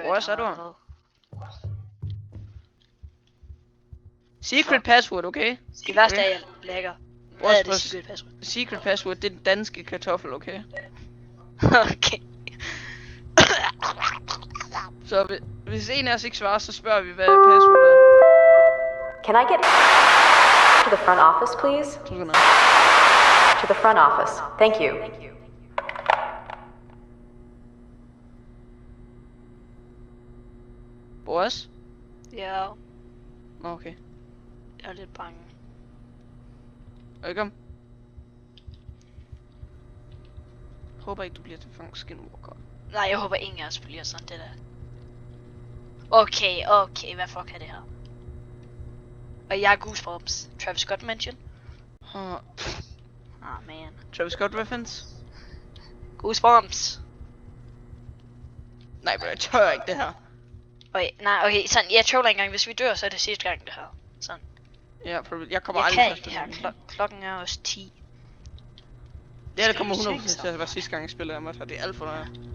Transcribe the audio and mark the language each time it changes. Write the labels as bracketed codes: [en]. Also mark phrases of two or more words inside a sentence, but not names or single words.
[da] Hvor er du? [en] Secret password, okay? [da] Det værste er, at jeg lægger. Hvad er det [en] secret password? Secret password, [da] det er den danske kartoffel, okay? Okay. Så hvis en af os ikke svarer, så spørger vi, hvad password er. [en] Can I get to the front office, please? To the front office. Thank you. [da] Boris? Ja, Okay. jeg er lidt bange. Velkommen. Håber ikke, du bliver til fang skinwalker. Nej, jeg håber ingen af os bliver sådan det der. Okay, [en] hvad fuck [da] er det her? Og jeg er Goosebumps. [en] Travis Scott mention? [da] Man. [en] Travis Scott reference? [da] Goosebumps. Nej, men jeg tør ikke det her. Okay, sådan, jeg troller engang, hvis vi dør, så er det sidste gang det her. Sådan. Ja, jeg kommer Jeg aldrig kan ikke det her. Klokken er også 10. Det her kommer 100% til at være sidste gang jeg spiller af mig, det er alt for noget.